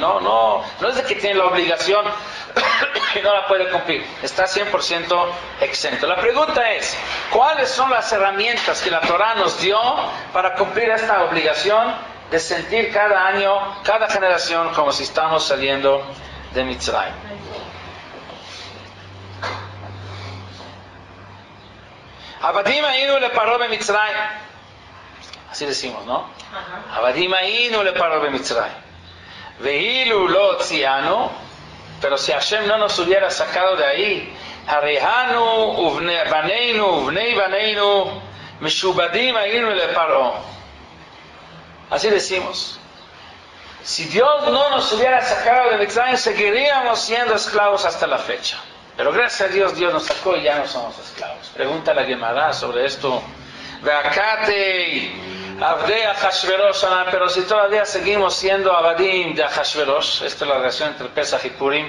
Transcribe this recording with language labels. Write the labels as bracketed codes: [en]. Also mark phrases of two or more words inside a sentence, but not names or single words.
[es] No es de que tiene la obligación y no la puede cumplir. Está 100% exento. La pregunta es, ¿cuáles son las herramientas que la Torah nos dio para cumplir esta obligación de sentir cada año, cada generación, como si estamos saliendo de Mitzrayim? [he] עבדים היינו לפרעה במצרים. [es] Así decimos, ¿no? [he] עבדים היינו לפרעה במצרים. ואילו לא הוציאנו. [es] Pero si Hashem no nos hubiera sacado de ahí, [he] הרי אנו ובנינו ובני בנינו משועבדים היינו לפרעה. [es] Así decimos. Si Dios no nos hubiera sacado de Mitzrayim, seguiríamos siendo esclavos hasta la fecha. Pero gracias a Dios, Dios nos sacó y ya no somos esclavos. Pregunta la Gemara sobre esto. Pero si todavía seguimos siendo abadim de Ahashverosh, esta es la relación entre Pesach y Purim.